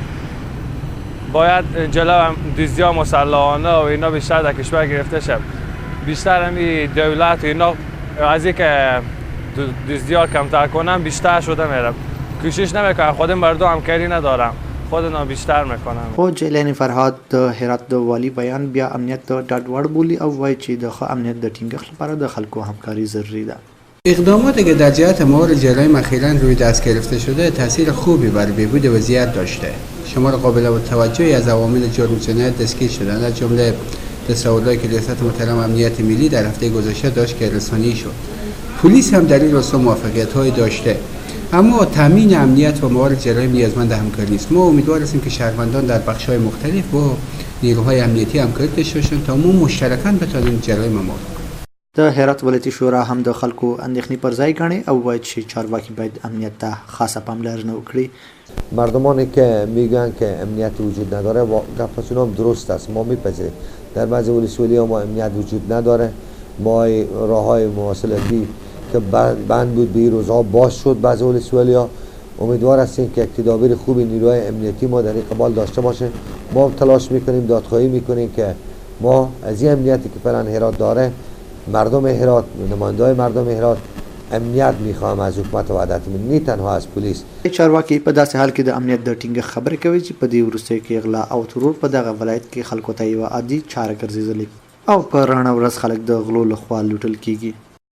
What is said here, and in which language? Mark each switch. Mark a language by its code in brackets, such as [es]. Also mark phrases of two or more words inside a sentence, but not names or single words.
[fa] باید جلو دزدی‌ها مسلحانه و اینا بیشتر در کشور گرفته شد. بیشتر همین دولت و اینا از اینکه دزدی‌ها کمتر کنن بیشتر شده میره. کوشش نمیکنن، خود مردم همکاری ندارن، خودنا بیشتر میکنن. [ps] خو جیلانی فرهاد د هرات د والی بیان بیا امنیت د ډاډ وړ بولي او وایي چې د ښه امنیت د ټینګښت لپاره د خلکو همکاری ضروری ده. [fa] اقداماتی که در جهت مهار جرایم اخیراً روی دست گرفته شده تاثیر خوبی بر بهبود وضعیت داشته. شمار قابل توجهی از عوامل جرم جنایت دستگیر شدند، از جمله تصاویری که ریاست محترم امنیت ملی در هفته گذشته داشت که رسانه‌ای شد. پلیس هم در این راستا موفقیت‌هایی داشته. اما تامین امنیت و مهار جرایم نیازمند همکاری است. ما امیدوار هستیم که شهروندان در بخش‌های مختلف با نیروهای امنیتی همکاری داشته باشند تا ما مشترکاً بتوانیم جرایم مهار کنیم. [ps] د هرات ولایتي شورا هم د خلکو اندېښنې پر ځای ګڼي او وایي چې چارواکي باید امنیت ته خاصه پاملرنه وکړي. [fa] مردمانی که میگن که امنیت وجود نداره گفتشون هم درست است. ما میپذیریم در بعضی ولسوالی‌ها ما امنیت وجود نداره. ما راه‌های مواصلاتی که بند بود به این روزها باز شد. بعضی ولسوالی‌ها امیدوار هستیم که یک تدابیر خوبی نیروهای امنیتی ما در این قبال داشته باشه. ما تلاش میکنیم، دادخواهی میکنیم که ما از این امنیتی که فعلا هرات داره، مردم هرات، نماینده‌های مردم هرات امنیت میخوام از حکومت وحدت ملی، تنها از پولیس. [ps] چارواکي په داسې حال کې د امنیت د ټینګښت خبرې کوي چې په دې وروستیو کې غلا او ترور په دغه ولایت کې خلکو ته یوه عادي چاره ګرځېدلې او په رڼه ورځ خلک د غلو لخوا لوټل کیږي.